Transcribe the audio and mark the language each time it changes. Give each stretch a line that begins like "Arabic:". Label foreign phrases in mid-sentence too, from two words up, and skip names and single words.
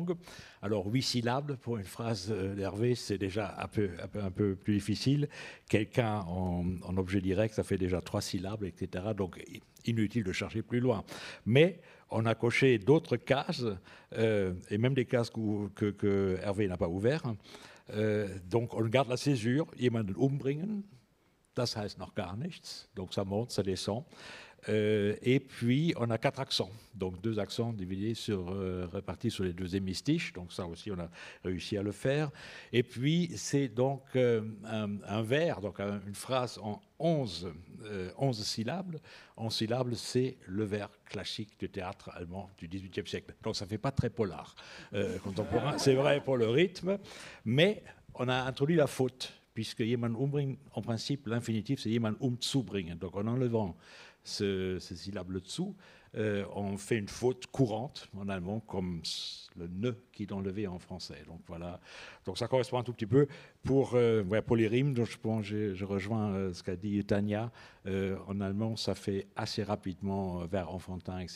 French: Alors, 8 syllabes pour une phrase d'Hervé, c'est déjà un peu plus difficile. Quelqu'un en objet direct, ça fait déjà 3 syllabes, etc. Donc, inutile de chercher plus loin. Mais on a coché d'autres cases, et même des cases que Hervé n'a pas ouvertes. Donc, on garde la césure,
German: jemanden umbringen. Das heißt noch gar nichts,
French: donc ça monte, ça descend. Et puis, on a 4 accents, donc 2 accents divisés répartis sur les 2 hémistiches, donc ça aussi, on a réussi à le faire. Et puis, c'est donc un vers, donc une phrase en 11 syllabes. 11 syllabes, c'est le vers classique du théâtre allemand du XVIIIe siècle. Donc, ça ne fait pas très polar contemporain, c'est vrai pour le rythme, mais on a introduit la faute.
German: Puisque jemand umbringen,
French: en principe, l'infinitif, c'est
German: jemand zubringen.
French: Donc, en enlevant ce syllabe le dessous, on fait une faute courante en allemand, comme le ne qui est enlevé en français. Donc, voilà. Donc, ça correspond un tout petit peu pour les rimes. Donc, je rejoins ce qu'a dit Tania. En allemand, ça fait assez rapidement vers enfantin, etc.